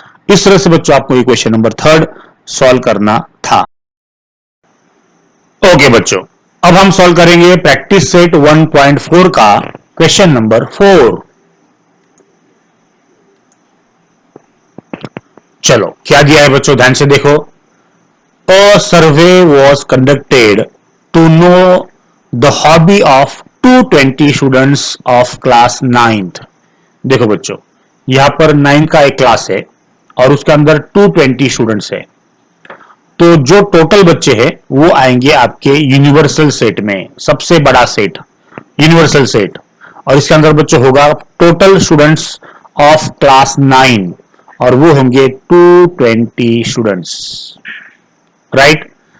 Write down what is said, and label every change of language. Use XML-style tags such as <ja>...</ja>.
<hi>इस तरह से बच्चों आपको ये क्वेश्चन नंबर 3 सॉल्व करना था। ओके बच्चों, अब हम सॉल्व करेंगे प्रैक्टिस सेट 1.4 का क्वेश्चन नंबर 4। चलो क्या दिया है बच्चों, ध्यान से देखो।</hi> <en>A survey was conducted to know the hobby of 220 students of class 9th।</en> <hi>देखो बच्चों, यहां पर 9 का एक क्लास है और उसके अंदर 220 स्टूडेंट्स है। तो जो टोटल बच्चे हैं वो आएंगे आपके यूनिवर्सल सेट में, सबसे बड़ा सेट यूनिवर्सल सेट, और इसके अंदर बच्चों होगा टोटल स्टूडेंट्स ऑफ क्लास 9, और वो होंगे 220 स्टूडेंट्स, राइट।</hi>